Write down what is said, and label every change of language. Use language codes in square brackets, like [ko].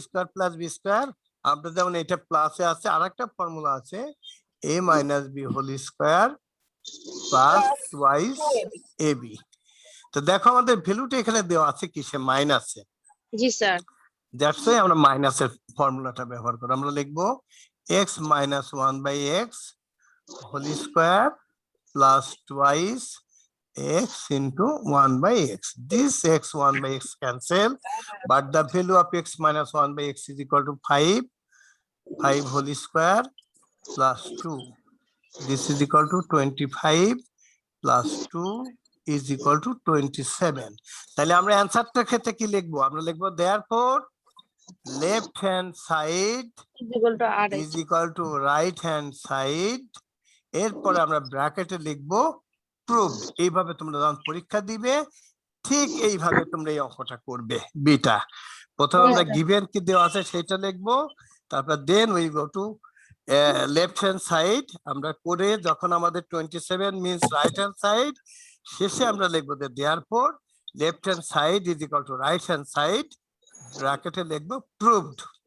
[en] square plus B square, [bn] আমরা যেমন এটা প্লাসে আছে, আরেকটা ফর্মুলা আছে [en] a minus B whole square plus twice ab। [bn] তো দেখো আমাদের ভ্যালুটা এখানে দেওয়া আছে কিসে, মাইনাসে। জি স্যার। [en] that's why [bn] আমরা মাইনাসের ফর্মুলাটা ব্যবহার করব। [en] আমরা লিখবো x minus 1/x whole square plus twice x into 1/x. This x 1/x cancel, but the value of x minus 1/x is equal to 5 whole square plus 2. This is equal to 25 plus 2 is equal to 27. [bn] তাহলে আমরা অ্যানসারটার ক্ষেত্রে কি লিখবো, আমরা লিখবো [en] therefore left hand side equal to আর is equal to right hand side, [bn] এরপরে আমরা ব্র্যাকেটে লিখবো প্রুভড। এইভাবে তোমরা যখন পরীক্ষা দিবে ঠিক এইভাবে তোমরা এই অঙ্কটা করবে, বিটা প্রথমে আমরা [en] sir. Given [bn] কি দেওয়া আছে সেটা লিখবো, [en] তারপর then we go to left hand side, [bn] আমরা করে যখন আমাদের [en] 27 means right hand side, [bn] শেষে আমরা লিখবো যে [en] therefore left hand side is equal to right hand side, [bn] ব্র্যাকেটে লিখবো প্রুভড।